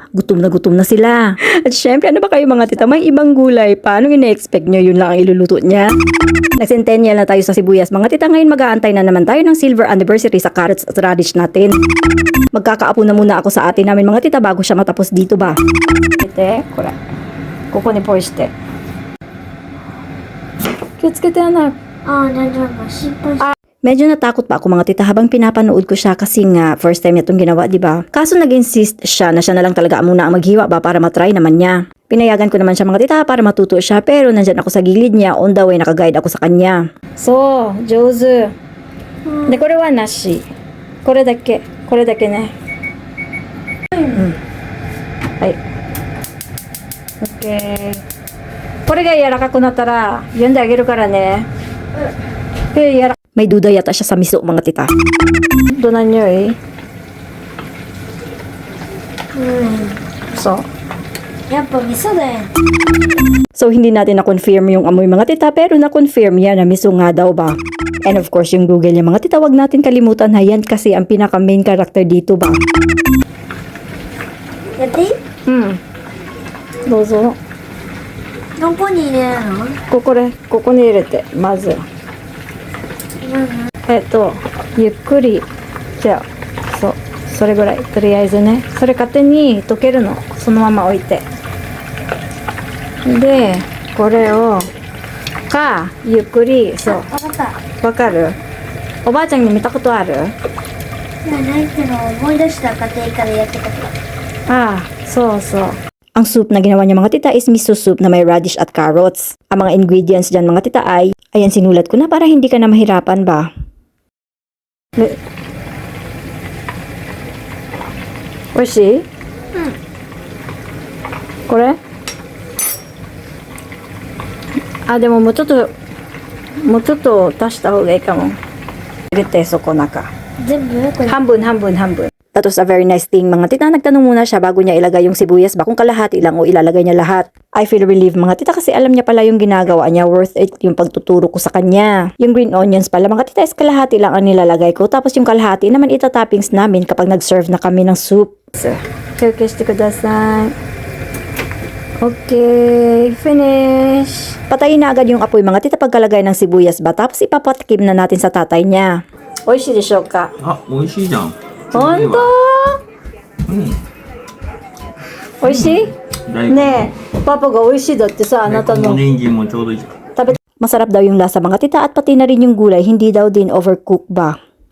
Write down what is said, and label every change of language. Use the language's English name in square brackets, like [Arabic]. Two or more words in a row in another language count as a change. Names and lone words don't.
[Filipino] Gutom na sila. At syempre, ano ba kayo mga tita? May ibang gulay. Paano ina-expect nyo yun lang ang iluluto niya? Nag-centennial na tayo sa sibuyas mga tita. Ngayon mag-aantay na naman tayo ng silver anniversary sa carrots at radish natin. Magkakaapo na muna ako sa atin namin mga tita bago siya matapos dito ba. [Japanese] てこれここにポイして気をつけてアナあ、大丈夫。心配し [Filipino] Medyo natakot pa ako mga tita habang pinapanood ko siya kasi nga first time niya itong ginawa, di ba? Kaso [English] nag-insist siya [Filipino] na siya na lang talaga muna ang maghiwa ba para matry naman niya. Pinayagan ko naman siya mga tita para matuto siya pero nandyan ako sa gilid niya, [English] on the way [Filipino] nakaguide ako sa kanya. [Japanese] そう上手でこれはなしこれだけねはい [English] OK [Japanese] これが柔らかくなったら読んであげるからね柔ら [Filipino] May duda yata siya sa miso mga tita. [Japanese] どんな匂いそうやっぱ味噌だよ。 [Filipino] So hindi natin [English] na-confirm yung [Filipino] amoy mga tita pero na-confirm niya na miso nga daw ba. And of course yung Google niya mga tita, wag natin kalimutan na yan kasi ang pinaka [English] main character [Filipino] dito ba. [Japanese] やっていい？うんどうぞどこに入れるの？ここに入れてまずゆっくりじゃあそうそれぐらいとりあえずねそれ勝手に溶けるのそのまま置いてでこれをゆっくりそうわかった。わかるおばあちゃんに見たことあるいや、ないけど思い出した家庭からやってたから。ああそうそう [Filipino] Ang soup na ginawa niya mga tita is miso soup na may radish at carrots. Ang mga ingredients dyan mga tita ay, ayan sinulat ko na para hindi ka na mahirapan ba. [Japanese] Oishii? これ？あ, でももうちょっと足した方がいいかも。入れてそこ中。全部これ。半分。 [English] That was a very nice thing [Filipino] mga tita. Nagtanong muna siya bago niya ilagay yung sibuyas ba kung kalahati lang o ilalagay niya lahat. [English] I feel relieved [Filipino] mga tita kasi alam niya pala yung ginagawa niya. [English] Worth it [Filipino] yung pagtuturo ko sa kanya. Yung [English] green onions [Filipino] pala mga tita is kalahati lang ang nilalagay ko. Tapos yung kalahati naman itatoppings namin kapag nag-serve na kami ng soup. [Japanese] 休憩してください。 [English] Okay, finish. [Filipino] Patayin na agad yung apoy mga tita pagkalagay ng sibuyas ba. Tapos ipapatikim na natin sa tatay niya. [Japanese] 美味しいでしょうか。あ、美味しいじゃん。本当？美味しい？大根ねえ、パパが美味しいだってさ、あなたの。人参もちょうどいいじゃん。 [Filipino] Masarap daw yung lasa mga tita at pati na rin yung gulay. Hindi daw din overcook ba.